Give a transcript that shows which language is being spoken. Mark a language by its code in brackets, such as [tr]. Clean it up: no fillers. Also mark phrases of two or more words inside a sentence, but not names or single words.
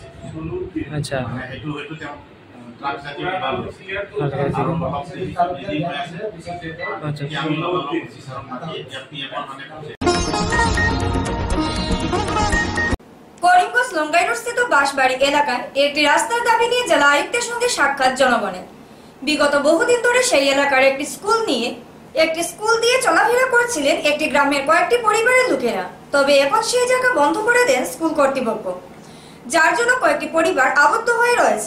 [as] আচ্ছা, মানে সেইটো তেওঁ ড্ৰাগছ জাতীয় কিবা লৈছে আৰু অলপ ব্লিডিং হৈ আছে। এতিয়া আমি লগালগ অফিচাৰক মাতি এতিয়া PMৰ মানে [bn] করিমগঞ্জ লঙ্গাইরস্থিত বাঁশবাড়ি এলাকায় একটি রাস্তার দাবি নিয়ে জেলা আয়ুক্তের সঙ্গে সাক্ষাৎ জনগণের। বিগত বহুদিন ধরে সেই এলাকার একটি স্কুল দিয়ে চলাফেরা করছিলেন একটি গ্রামের কয়েকটি পরিবারের লোকেরা। তবে এখন সেই জায়গা বন্ধ করে দেন স্কুল কর্তৃপক্ষ, যার জন্য কয়েকটি পরিবার আবদ্ধ হয়ে রয়েছে।